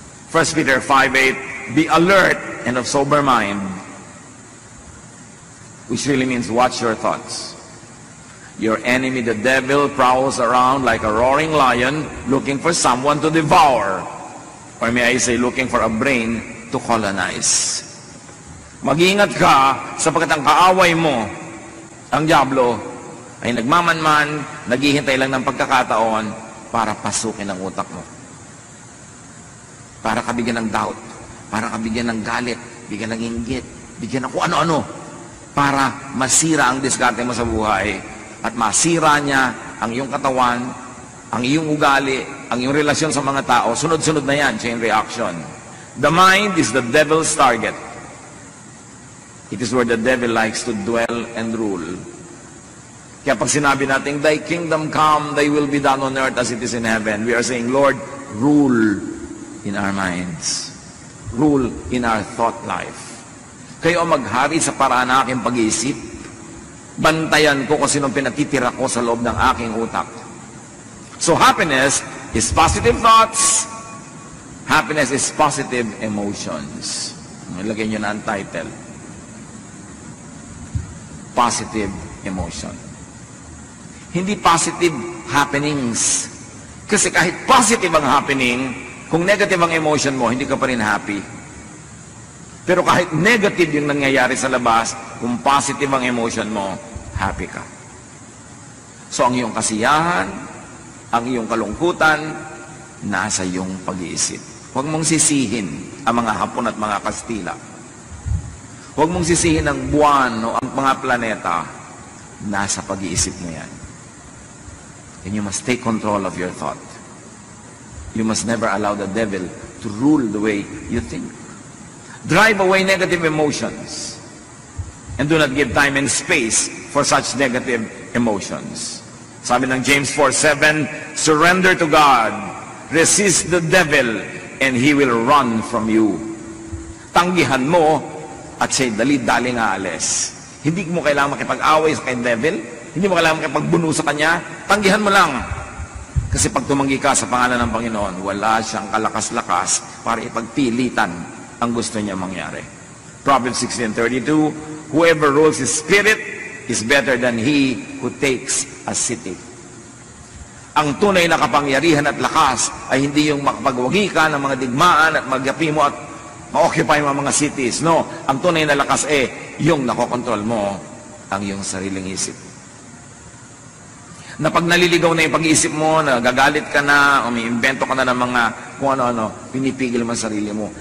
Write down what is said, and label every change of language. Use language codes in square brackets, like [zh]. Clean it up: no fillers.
[en] 1 Peter 5:8, be alert and of sober mind, which really means watch your thoughts. Your enemy, the devil, prowls around like a roaring lion looking for someone to devour. Or may I say, looking for a brain to colonize. [tl] Mag-iingat ka sapagkat ang kaaway mo, ang diablo, ay nagmamanman, naghihintay lang ng pagkakataon para pasukin ang utak mo. Para ka bigyan ng doubt, para ka bigyan ng galit, bigyan ng inggit, bigyan ng kung ano-ano, para masira ang diskarte mo sa buhay at masira niya ang iyong katawan, ang iyong ugali, ang iyong relasyon sa mga tao. Sunod-sunod na yan, [en] chain reaction. The mind is the devil's target. It is where the devil likes to dwell and rule. [tl] Kaya pag sinabi natin, [en] thy kingdom come, thy will be done on earth as it is in heaven, we are saying, Lord, rule in our minds. Rule in our thought life. [tl] Kayo maghari sa paraan ng aking pag-iisip. Bantayan ko kung sinong pinatitira ko sa loob ng aking utak. [en] So happiness is positive thoughts. Happiness is positive emotions. [tl] Ilagay nyo na ang title. Positive emotion. Hindi positive happenings. Kasi kahit positive ang happening, kung negative ang emotion mo, hindi ka pa rin happy. Pero kahit negative yung nangyayari sa labas, kung positive ang emotion mo, happy ka. So ang iyong kasiyahan, ang iyong kalungkutan, nasa iyong pag-iisip. Huwag mong sisihin ang mga Hapon at mga Kastila. Huwag mong sisihin ang buwan o ang mga planeta. Nasa pag-iisip mo yan. [en] And you must take control of your thought. You must never allow the devil to rule the way you think. Drive away negative emotions. And do not give time and space for such negative emotions. [tl] Sabi ng [en] James 4:7, surrender to God, resist the devil, and he will run from you. [tl] Tanggihan mo, at siya'y dali-daling aalis. Hindi mo kailangan makipag-away sa kay devil, hindi mo kailangan makipagbuno sa kanya, tanggihan mo lang. Kasi pag tumanggi ka sa pangalan ng Panginoon, wala siyang kalakas-lakas para ipagpilitan ang gusto niya mangyari. [en] Proverbs 16:32, whoever rules his spirit is better than he who takes a city. [tl] Ang tunay na kapangyarihan at lakas ay hindi yung makapagwagi ka ng mga digmaan at magyapi mo at ma-occupy mo mga cities. No, ang tunay na lakas yung nakokontrol mo ang iyong sariling isip. Na pag naliligaw na yung pag-iisip mo, nagagalit ka na, o may invento ka na ng mga kung ano-ano, pinipigil mo ang sarili mo.